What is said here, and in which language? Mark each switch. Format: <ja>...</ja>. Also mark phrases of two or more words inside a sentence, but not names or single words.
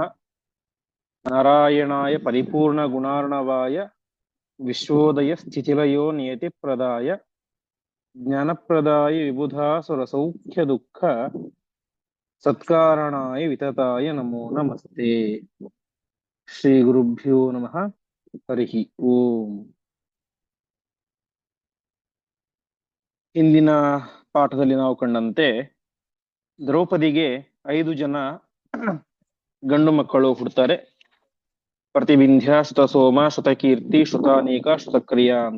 <sa>नारायणाय परिपूर्णगुणार्णवाय विश्वोदय स्थितिलयो नियतिप्रदाय ज्ञानप्रदाय विबुधासुरसौख्यदुःख सत्कारणाय वितताय नमो नमस्ते। श्रीगुरुभ्यो नमः। हरिः ओम।</sa> <kn>ಇಂದಿನ ಪಾಠದಲ್ಲಿ ನಾವು ಕಂಡಂತೆ ದ್ರೌಪದಿಗೆ 5 ಜನ ಗಂಡು ಮಕ್ಕಳು ಹುಡ್ತಾರೆ. ಪ್ರತಿವಿಂಧ್ಯ, ಶ್ರುತಸೋಮ, ಶ್ರುತಕೀರ್ತಿ, ಶ್ರುತಾನೀಕ, ಶ್ರುತಕ್ರಿಯ ಅಂತ.</kn>